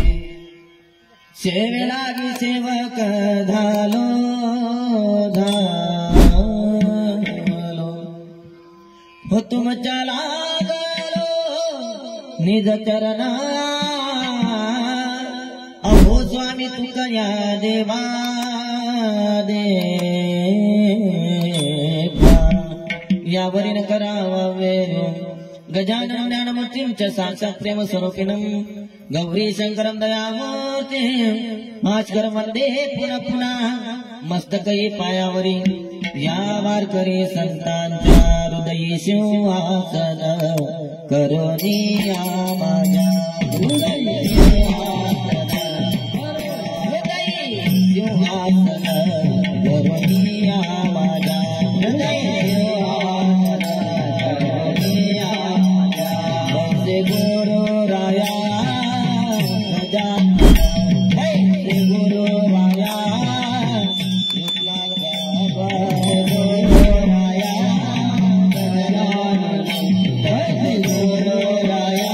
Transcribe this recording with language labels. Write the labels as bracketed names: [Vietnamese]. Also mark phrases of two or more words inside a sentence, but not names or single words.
[Marathi] सेवे लागी सेवक झालो झालो, हो तुमच्या लागलो निज चरणा। अहो स्वामी तुका या देवा यावरीन करावा वेरो। [Sanskrit] गजाननं ज्ञानमूर्तिं च साक्षात् प्रेम स्वरूपिणं गौरी शंकरं दयामूर्तिं भास्करं वन्दे पुनः पुनः। [Marathi] मस्तके पायावरी या वारकरी संतांच्या हृदयी सिंहासन करोनी या माझ्या हृदयी सिंहासन करोनी या माझ्या हृदयी गुरु राया गुरु राया गुरु राया